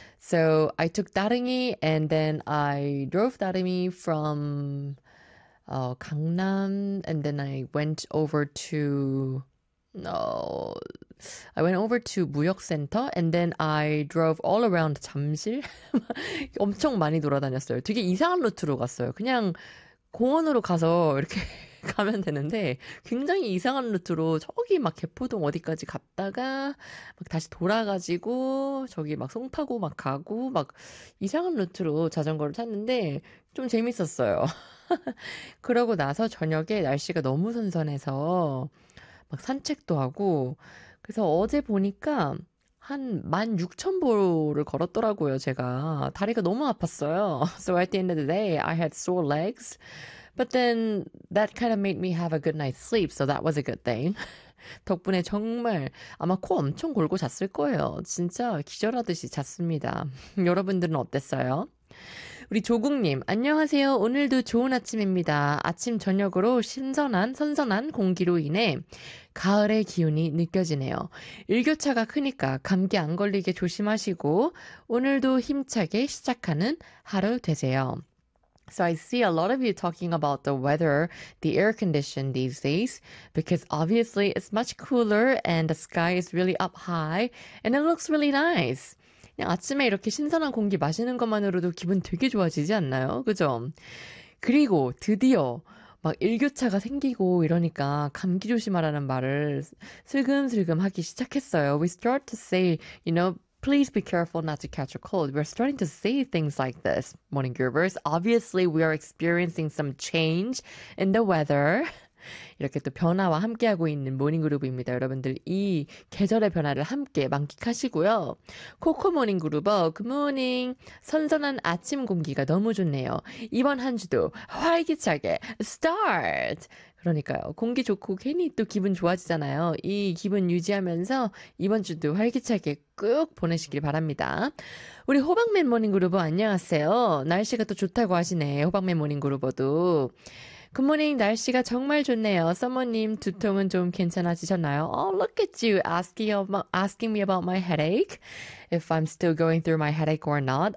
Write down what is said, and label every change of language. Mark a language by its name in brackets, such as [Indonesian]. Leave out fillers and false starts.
[English] So I took Daringi and then I drove Daringi from Gangnam and then I went over to 무역센터 and then I drove all around 잠실. [Korean] 엄청 많이 돌아다녔어요. 되게 이상한 루트로 갔어요. 그냥 공원으로 가서 이렇게 가면 되는데 굉장히 이상한 루트로 저기 막 개포동 어디까지 갔다가 막 다시 돌아가지고 저기 막 송파구 막 가고 막 이상한 루트로 자전거를 탔는데 좀 재밌었어요. 그러고 나서 저녁에 날씨가 너무 선선해서 막 산책도 하고 그래서 어제 보니까 한 16,000보를 걸었더라고요, 제가. 다리가 너무 아팠어요. [English] So at the end of the day, I had sore legs. But then that kind of made me have a good night's sleep, so that was a good thing. [Korean] 덕분에 정말 아마 코 엄청 골고 잤을 거예요. 진짜 기절하듯이 잤습니다. 여러분들은 어땠어요? 우리 조국님, 안녕하세요. 오늘도 좋은 아침입니다. 아침 저녁으로 신선한, 선선한 공기로 인해 가을의 기운이 느껴지네요. 일교차가 크니까 감기 안 걸리게 조심하시고 오늘도 힘차게 시작하는 하루 되세요. [English] So I see a lot of you talking about the weather, the air condition these days, because obviously it's much cooler and the sky is really up high and it looks really nice. [Korean] 그냥 아침에 이렇게 신선한 공기 마시는 것만으로도 기분 되게 좋아지지 않나요? 그죠? 그리고 드디어 막 일교차가 생기고 이러니까 감기 조심하라는 말을 슬금슬금 하기 시작했어요. [English] We start to say, you know, please be careful not to catch a cold. We're starting to say things like this, Morning Groovers. Obviously, we are experiencing some change in the weather. [Korean] 이렇게 또 변화와 함께하고 있는 모닝그룹입니다. 여러분들 이 계절의 변화를 함께 만끽하시고요. 코코 모닝그룹어, 굿모닝. 선선한 아침 공기가 너무 좋네요. 이번 한 주도 활기차게 start! 그러니까요. 공기 좋고 괜히 또 기분 좋아지잖아요. 이 기분 유지하면서 이번 주도 활기차게 꾹 보내시길 바랍니다. 우리 호박맨 모닝그룹어 안녕하세요. 날씨가 또 좋다고 하시네. 호박맨 모닝그룹어도. 굿모닝, 날씨가 정말 좋네요. 서머님, 두통은 좀 괜찮아지셨나요? [English] Oh, look at you asking me about my headache. If I'm still going through my headache or not.